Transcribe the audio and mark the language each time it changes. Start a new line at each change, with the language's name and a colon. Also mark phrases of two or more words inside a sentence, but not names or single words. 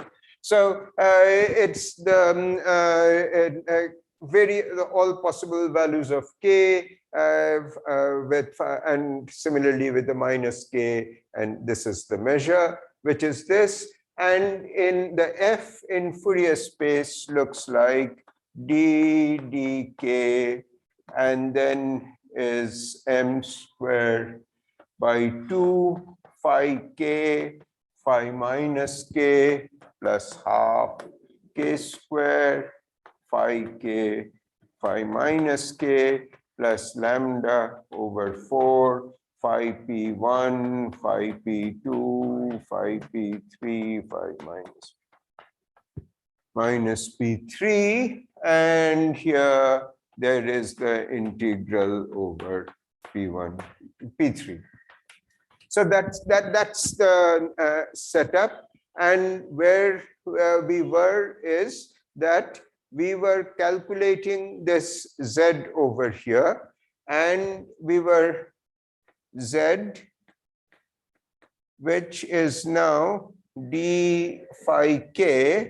English: So it's the all possible values of k with and similarly with the minus k, and this is the measure, which is this. And in the f in Fourier space looks like d dk, and then is m squared by 2 phi k phi minus k plus half k squared phi k phi minus k plus lambda over 4 phi p1 phi p2 phi p3 phi minus p3, and here there is the integral over p1 p3. So that's the setup. And where we were is that we were calculating this z over here, and we were z, which is now d phi k.